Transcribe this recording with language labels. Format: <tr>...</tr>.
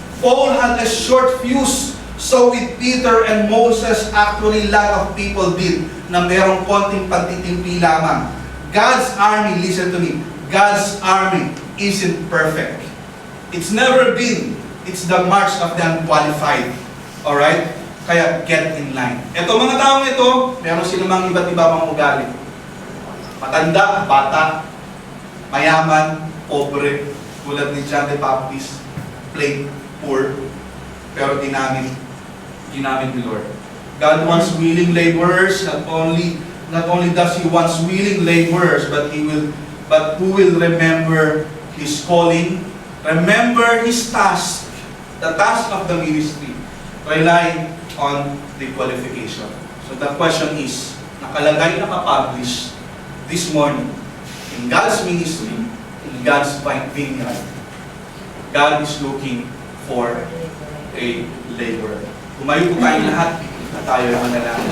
<en>Paul had a short fuse. So with Peter and Moses, actually lot of people did</en> <tl>na merong konting pagtitimpi lamang.</tl> <en>God's army, listen to me, God's army isn't perfect. It's never been. It's the marks of the unqualified. Alright? Kaya get in line.</en> <tl>Ito mga taong ito, meron silang iba't iba pang ugali. Matanda, bata, mayaman, pobre, tulad ni John the Baptist, plain, poor, pero ginamit ni Lord.</tl> <en>God wants willing laborers. Not only does He wants willing laborers, but who will remember His calling, remember His task, the task of the ministry, rely on the qualification. So the question is,</en> <tl>nakalagay, nakapublish</tl> <en>this morning in God's ministry, in God's vineyard, God is looking for a laborer.</en> <tl>Tumayo po tayong lahat at tayo ang manalangin.</tl>